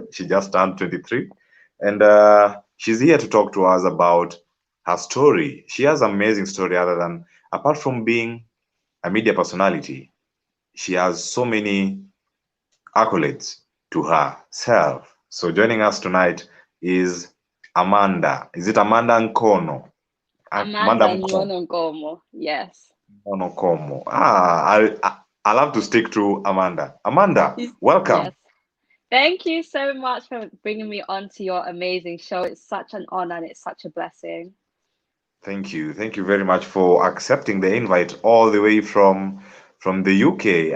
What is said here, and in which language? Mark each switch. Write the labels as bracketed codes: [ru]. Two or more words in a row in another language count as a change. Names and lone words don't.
[en] She just turned 23, and she's here to talk to us about her story. She has an amazing story. Apart from being a media personality, she has so many accolades to herself. So joining us tonight is Amanda. Is it Amanda Ngcono? Amanda Ngcono, yes. Ngcono. I'll have to stick to Amanda. Amanda, welcome. Yes. Thank you so much for bringing me on to your amazing show. It's such an honor and it's such a blessing. Thank you. Thank you very much for accepting the invite all the way from the UK.